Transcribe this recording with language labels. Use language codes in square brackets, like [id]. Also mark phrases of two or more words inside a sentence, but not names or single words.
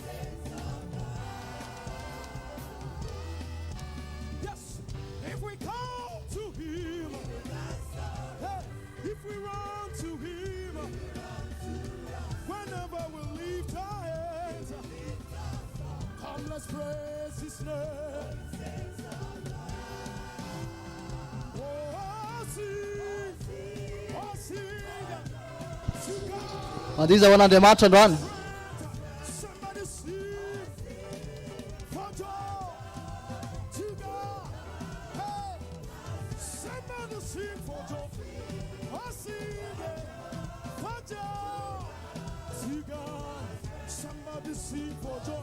[en] Yes, if we call to him, hey, if we run to him, whenever we lift our hands, come let's praise his name. Oh, sing to God. [mg] Hoandiza ho an'Andriamanitra androany. [en] Somebody sing for joy to God. Hey, somebody sing for joy. Oh, sing for joy. To God. Somebody sing for joy.